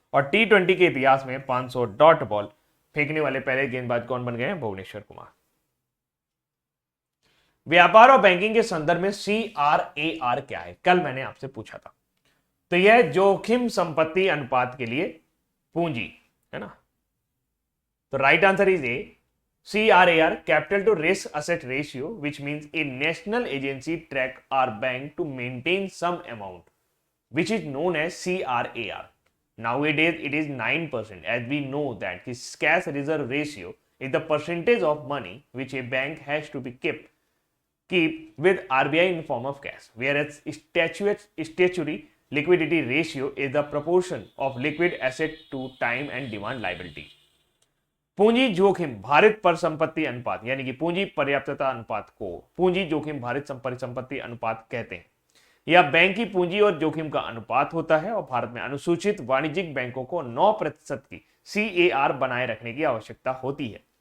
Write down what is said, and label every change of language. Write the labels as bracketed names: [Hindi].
[Hindi] और T20 के इतिहास में 500 डॉट बॉल फेंकने वाले पहले गेंदबाज कौन बन गए हैं? भुवनेश्वर कुमार। व्यापार और बैंकिंग के संदर्भ में CRAR क्या है? कल मैंने आपसे पूछा था। तो यह जोखिम संपत्ति अनुपात के लिए पूंजी है ना। [English] तो right answer is a CRAR, capital to risk asset ratio, which means a national agency track our bank to maintain some amount, which is known as CRAR. Nowadays, it is 9%, as we know that his cash reserve ratio is the percentage of money which a bank has to be keep with RBI in form of cash, whereas statutory liquidity ratio is the proportion of liquid asset to time and demand liability. [Hindi] पूंजी जोखिम भारित परिसंपत्ति अनुपात यानी कि पूंजी पर्याप्तता अनुपात को पूंजी जोखिम भारित परिसंपत्ति अनुपात कहते हैं। यह बैंक की पूंजी और जोखिम का अनुपात होता है और भारत में अनुसूचित वाणिज्यिक बैंकों को 9% की CAR बनाए रखने की आवश्यकता होती है।